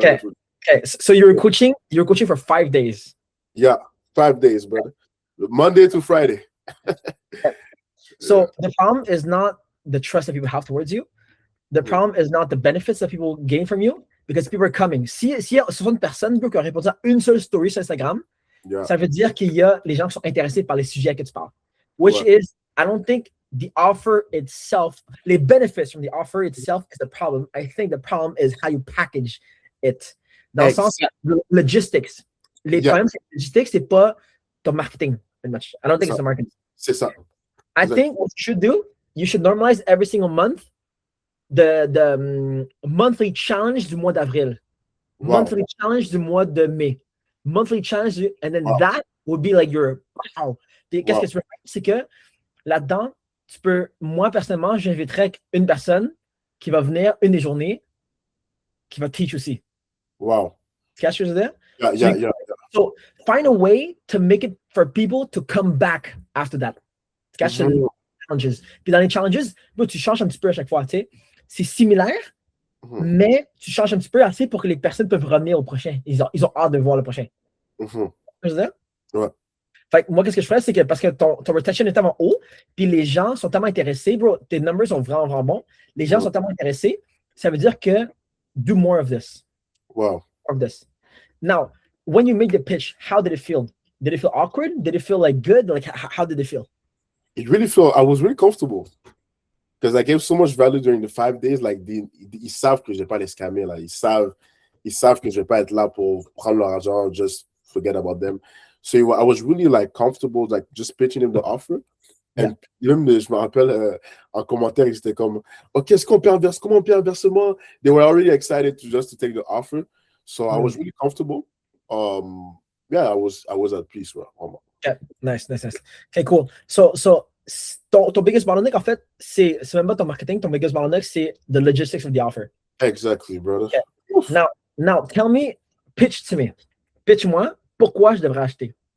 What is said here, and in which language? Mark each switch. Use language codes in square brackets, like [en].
[en] Okay, so you were coaching for 5 days. Yeah, 5 days, brother. Monday to Friday. So the problem is not the trust that people have towards you. The problem is not the benefits that people gain from you, because people are coming. [fr] S'il y a 60 personnes qui ont répondu à une seule story sur Instagram, ça veut dire qu'il y a les gens qui sont intéressés par les sujets que tu parles. [en] Which is, I don't think the offer itself, les benefits from the offer itself is the problem. I think the problem is how you package it. [fr] Dans le sens, logistics. Les problèmes, c'est logistics, c'est pas ton marketing, [en] pretty much. I don't think it's the marketing. [fr] C'est ça. [en] I think what you should do, you should normalize every single month the monthly challenge [fr] du mois d'avril, [en] monthly challenge du mois de mai, monthly challenge, and then that would be like your wow. [fr] Qu'est-ce que tu veux faire? C'est que là-dedans, tu peux, moi personnellement, j'inviterais une personne qui va venir une des journées, qui va teach aussi. [en] Wow. [fr] Tu vois ce que je veux dire? [en] Yeah. So find a way to make it for people to come back after that. [fr] Tu vois, challenges. Puis dans les challenges, tu changes un petit peu à chaque fois, tu sais. C'est similaire, mais tu changes un petit peu assez pour que les personnes peuvent revenir au prochain. Ils ont hâte de voir le prochain. Tu vois ce que je veux dire? Ouais. Fait que moi, qu'est-ce que je ferais, c'est que parce que ton retention est tellement haut, puis les gens sont tellement intéressés, bro, tes numbers sont vraiment, vraiment bons. Les gens sont tellement intéressés, ça veut dire que [en] do more of this. Wow. More of this. Now, when you made the pitch, how did it feel? Did it feel awkward? Did it feel like good? Like how did it feel? I was really comfortable because I gave so much value during the 5 days. [fr] Like, ils savent que je vais pas les scammer, là. Ils savent que je vais pas être là pour prendre leur argent, [en] just forget about them. So I was really like comfortable, like just pitching him the offer. [fr] And même, je me rappelle en commentaire, ils étaient comme, OK, comment on paie un versement? [en] They were already excited to take the offer. So I was really comfortable. Yeah, I was at peace. Right? Yeah, nice. Okay, cool. [fr] So ton [en] biggest bottleneck, [fr] en fait, c'est même pas ton marketing. [en] Ton biggest bottleneck, c'est the logistics of the offer. Exactly, brother. Okay. Now, tell me, [fr] pitch-moi, pourquoi je devrais acheter?